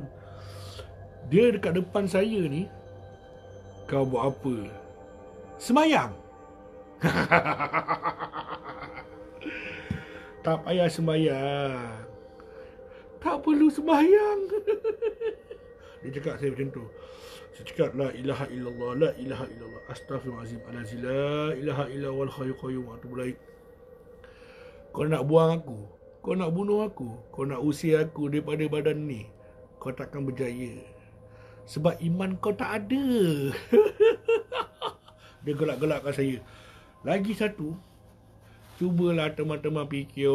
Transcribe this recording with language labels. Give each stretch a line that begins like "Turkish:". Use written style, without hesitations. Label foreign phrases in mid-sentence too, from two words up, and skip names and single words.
Malay: Dia dekat depan saya ni. Kau buat apa? Semayang. Tak payah sembahyang. Tak perlu sembahyang. Dia cakap saya macam tu. Saya cakap
Arabic: لا إله إلا الله، لا إله إلا الله، أستغفر الله العظيم، العظيم، لا إله إلا والحي القيوم وأتوب إليك.
Malay: Kau nak buang aku, kau nak bunuh aku, kau nak usir aku daripada badan ni, kau takkan berjaya. Sebab iman kau tak ada. Dia gelak-gelakkan saya. Lagi satu, cubalah teman-teman fikir.